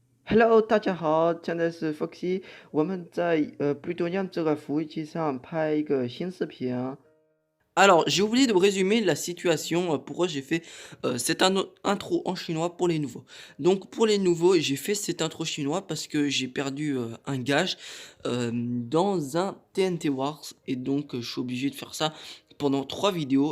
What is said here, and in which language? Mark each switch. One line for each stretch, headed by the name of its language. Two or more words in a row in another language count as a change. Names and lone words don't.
Chinese: Hello，大家好，现在是 Foxy，我们在Plutonium 这个服务器上拍一个新视频。
French: Alors, j'ai oublié de vous résumer la situation, pourquoi j'ai fait cette intro en chinois pour les nouveaux. Donc, pour les nouveaux, j'ai fait cette intro chinois parce que j'ai perdu un gage dans un TNT Wars et donc je suis obligé de faire ça pendant 3 vidéos.